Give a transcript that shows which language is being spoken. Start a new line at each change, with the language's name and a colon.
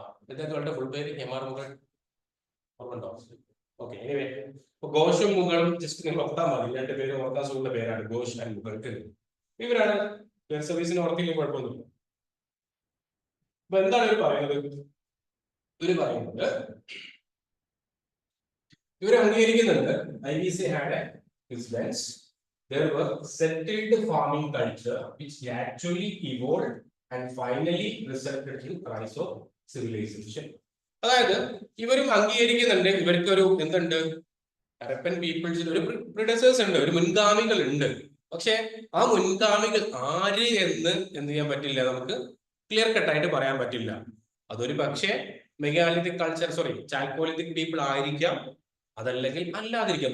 Malayalam: ഇദ്ദേഹങ്ങളുടെ full പേര് MR Mughal ഓർമ്മണ്ടോ? Okay, anyway ഘോഷും മുഗളും just നിങ്ങൾ ഓർത്താൽ മതി, രണ്ട് പേരും ഓർത്താൻ സുഖമുള്ള പേരാണ്, ഘോഷ് ആൻഡ് മുഗൾ. ഇവരാണ് സർവീസിന് ഓർത്തില്ലെങ്കിൽ കുഴപ്പമൊന്നുമില്ല. അപ്പൊ എന്താണ് ഇവർ പറയുന്നത്? ഇവര് പറയുന്നത് ഇവർ അംഗീകരിക്കുന്നുണ്ട്
English: IVC had a residence. There were settled farming culture which actually evolved and finally resulted in rise of civilization.
Malayalam: അതായത് ഇവരും അംഗീകരിക്കുന്നുണ്ട് ഇവർക്കൊരു എന്തുണ്ട്, ഹരപ്പൻ പീപ്പിൾസിന് ഒരു പ്രിഡസേഴ്സ് ഉണ്ട്, ഒരു മുൻഗാമികൾ ഉണ്ട്. പക്ഷെ ആ മുൻഗാമികൾ ആര് എന്ന് എന്ത് ചെയ്യാൻ പറ്റില്ല, നമുക്ക് ക്ലിയർ കട്ടായിട്ട് പറയാൻ പറ്റില്ല. അതൊരു പക്ഷേ മെഗാലിത്തിക് കൾച്ചർ ചാൽക്കോലിത്തിക് പീപ്പിൾ ആയിരിക്കാം, അതല്ലെങ്കിൽ അല്ലാതിരിക്കാം.